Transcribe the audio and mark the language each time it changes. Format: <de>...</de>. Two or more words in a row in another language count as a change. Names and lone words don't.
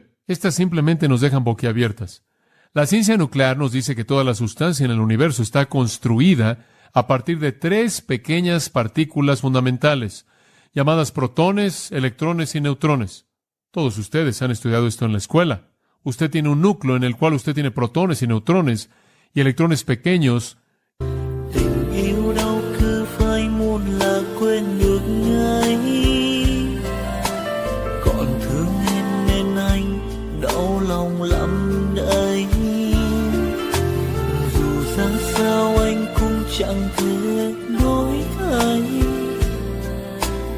<es>Estas simplemente nos dejan boquiabiertas. La ciencia nuclear nos dice que toda la sustancia en el universo está construida a partir de 3 pequeñas partículas fundamentales, llamadas protones, electrones y neutrones. Todos ustedes han estudiado esto en la escuela. Usted tiene un núcleo en el cual usted tiene protones y neutrones y electrones pequeños.</es> <vi>Tình yêu đâu cứ phai muôn là quên được ngay. Còn thương em nên anh đau lòng lắm đấy. Dù ra sao anh cũng chẳng thể đổi thay.</vi>